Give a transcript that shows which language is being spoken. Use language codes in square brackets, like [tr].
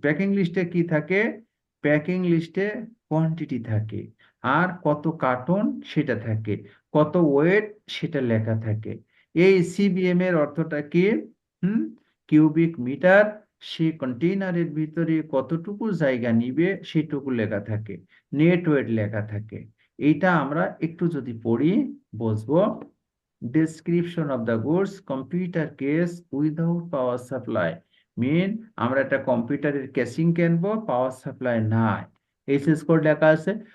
[bn] Packing লিস্টে কি থাকে? প্যাকিং লিস্টে কোয়ান্টিটি থাকে, আর কত কার্টন সেটা থাকে, কত ওয়েট সেটা লেখা থাকে। এই সিবিএম এর অর্থটা কি? হুম, কিউবিক মিটার। সেই কন্টেইনারের ভিতরে কতটুকু জায়গা নিবে সেটুকু লেখা থাকে, নেট ওয়েট লেখা থাকে। এইটা আমরা একটু যদি পড়ি বুঝবো। [en] Description of the goods, computer case without power supply, [bn] মিন আমরা একটা কম্পিউটারের কেসিং কিনবো, পাওয়ার সাপ্লাই নাই, এইচএস কোড লেখা আছে।